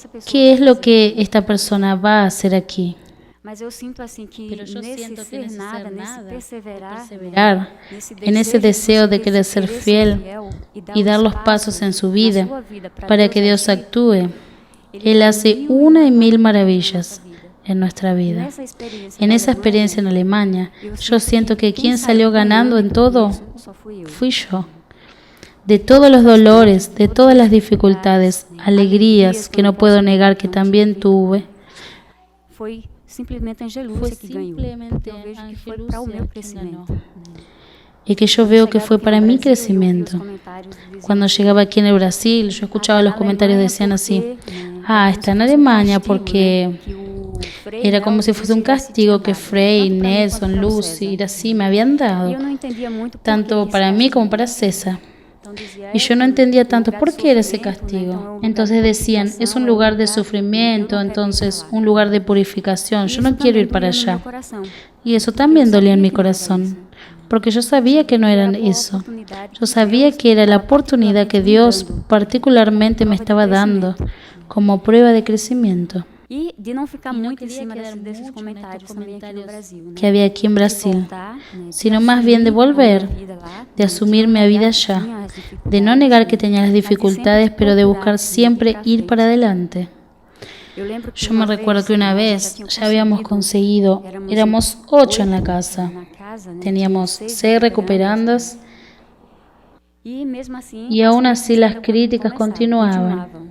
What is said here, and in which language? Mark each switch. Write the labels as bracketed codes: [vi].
[es] ¿Qué es lo que esta persona va a hacer aquí? Pero yo siento que en ese ser nada, perseverar, en ese deseo de querer ser fiel y dar los pasos en su vida para que Dios actúe, Él hace 1 y 1000 maravillas en nuestra vida. En esa experiencia en Alemania, yo siento que quien salió ganando en todo fui yo. de todos los dolores, de todas las dificultades, alegrías que no puedo negar que también tuve. [pt] Foi simplesmente a Angelúcia que ganhou. Eu vejo que foi para o meu crescimento. [es] Y que yo veo que fue para mi crecimiento. Cuando llegaba aquí en el Brasil, yo escuchaba los comentarios decían así: está en Alemania porque era como si fuese un castigo que Frei, Nelson, Lucy, Iracy me habían dado, tanto para mí como para César. Y yo no entendía tanto por qué era ese castigo. Entonces decían, es un lugar de sufrimiento, entonces un lugar de purificación. Yo no quiero ir para allá. Y eso también dolía en mi corazón, porque yo sabía que no era eso. Yo sabía que era la oportunidad que Dios particularmente me estaba dando como prueba de crecimiento. [pt] E de não ficar muito em cima desses comentários também aqui no Brasil, [es] que había aquí en Brasil, sino más bien de volver, de asumir mi vida allá, de no negar que tenía las dificultades, pero de buscar siempre ir para adelante. Yo me recuerdo que una vez ya habíamos conseguido, éramos 8 en la casa, teníamos 6 recuperandas y aún así las críticas continuaban.